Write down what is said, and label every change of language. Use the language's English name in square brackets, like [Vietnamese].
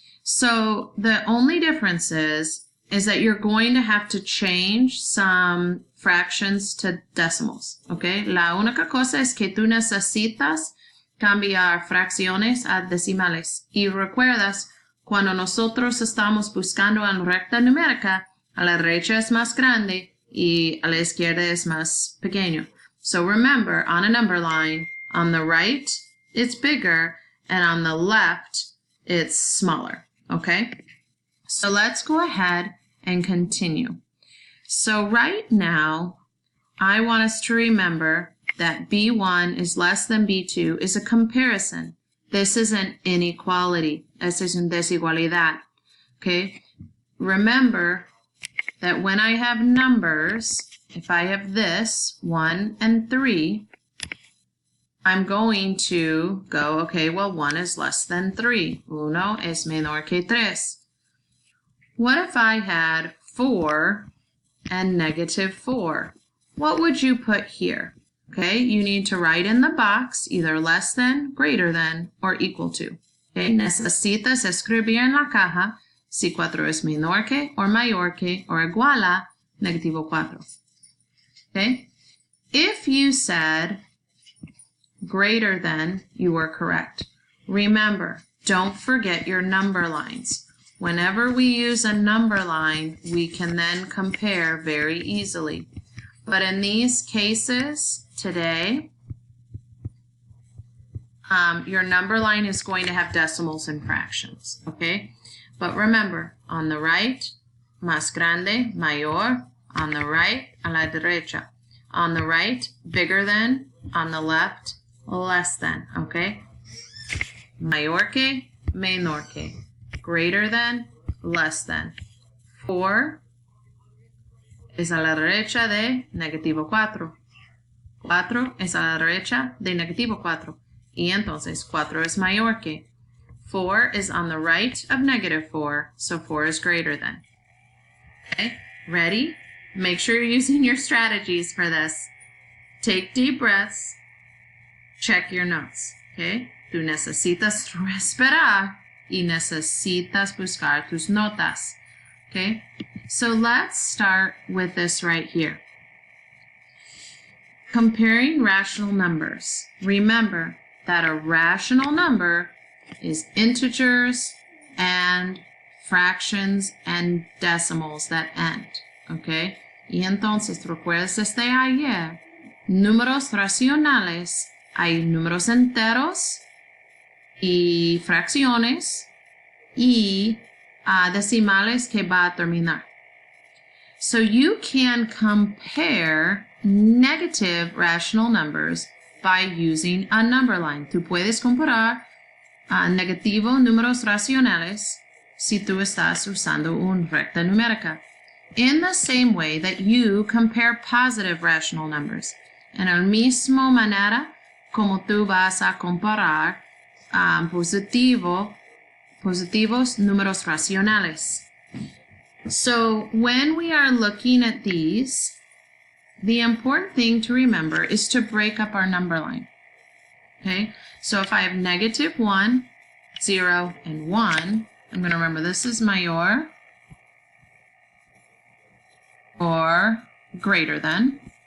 [English] So the only difference is that you're going to have to change some fractions to decimals, okay? [Spanish] La única cosa es que tú necesitas cambiar fracciones a decimales. Y recuerdas, cuando nosotros estamos buscando en recta numérica, a la derecha es más grande y a la izquierda es más pequeño. [English] So remember, on a number line, on the right, it's bigger, and on the left, it's smaller, okay? So let's go ahead and continue. So right now, I want us to remember that B1 is less than B2 is a comparison. This is an inequality. [Spanish] Esta es una desigualdad. [English] Okay? Remember that when I have numbers, if I have this, 1 and 3, I'm going to go, okay, well, 1 is less than 3. [Spanish] Uno es menor que tres. [English] What if I had 4 and negative 4? What would you put here? Okay, you need to write in the box either less than, greater than, or equal to. [Spanish] Okay, necesitas escribir en la caja si 4 es menor que, or mayor que, or igual a negativo 4. [English] Okay, if you said greater than, you were correct. Remember, don't forget your number lines. Whenever we use a number line, we can then compare very easily. But in these cases today, your number line is going to have decimals and fractions, okay? But remember, on the right, [Spanish] más grande, mayor. [English] On the right, [Spanish] a la derecha. [English] On the right, bigger than. On the left, less than, okay? [Spanish] Mayor que, menor que. [English] Greater than, less than. [Spanish] 4 es a la derecha de negativo 4. 4 es a la derecha de negativo 4. Y entonces 4 es mayor que. [English] 4 is on the right of negative 4, so 4 is greater than. Okay, ready? Make sure you're using your strategies for this. Take deep breaths. Check your notes, okay? [Spanish] Tú necesitas respirar y necesitas buscar tus notas, okay? [English] So let's start with this right here. Comparing rational numbers. Remember that a rational number is integers and fractions and decimals that end, okay? [Spanish] Y entonces, recuerdas desde ayer, números racionales, hay números enteros y fracciones y decimales que va a terminar. [English] So you can compare negative rational numbers by using a number line. [Spanish] Tú puedes comparar negativo números racionales si tú estás usando una recta numérica. [English] In the same way that you compare positive rational numbers. [Spanish] En la misma manera como tú vas a comparar positivos números racionales. [English] So when we are looking at these, the important thing to remember is to break up our number line. Okay, so if I have negative 1, 0, and 1, I'm going to remember this is mayor or greater than.